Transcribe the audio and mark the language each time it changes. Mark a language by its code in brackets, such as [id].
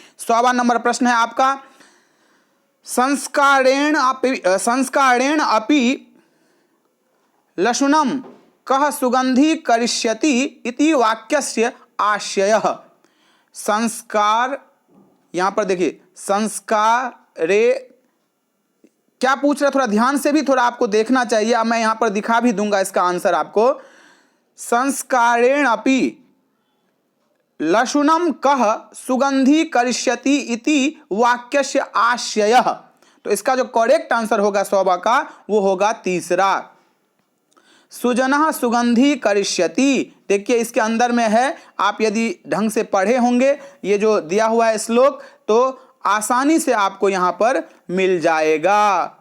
[hi] 100वां number प्रश्न है आपका, [sa] संस्कारेण अपि लशुनम कह सुगंधी करिष्यति इति वाक्यस्य आशयः। [hi] संस्कार, यहां पर देखिए संस्कारे क्या पूछ रहा है, थोड़ा ध्यान से भी थोड़ा आपको देखना चाहिए। अब मैं यहां पर दिखा भी दूंगा इसका आंसर आपको। [sa] संस्कारेण अपि लशुनम कह सुगंधी करिष्यति इति वाक्यस्य आशयः। [hi] तो इसका जो करेक्ट आंसर होगा 100वां का वो होगा तीसरा, [sa] सुजनः सुगंधी करिष्यति। [hi] देखिए इसके अंदर में है, आप यदि ढंग से पढ़े होंगे ये जो दिया हुआ है श्लोक, तो आसानी से आपको यहाँ पर मिल जाएगा।